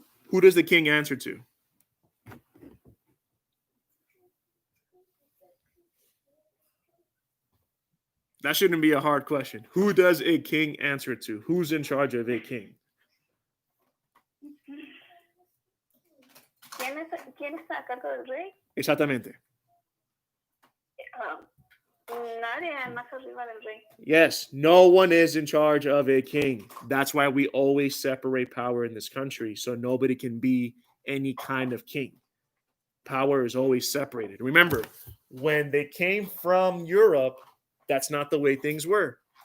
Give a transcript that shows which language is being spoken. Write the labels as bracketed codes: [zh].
[en] Who does the king answer to? That shouldn't be a hard question. Who does a king answer to? Who's in charge of a king? [es] ¿Quién está a cargo del rey? Exactamente. Nadie más arriba del rey. [en] Yes, no one is in charge of a king. That's why we always separate power in this country, so nobody can be any kind of king. Power is always separated. Remember, when they came from Europe, that's not the way things were.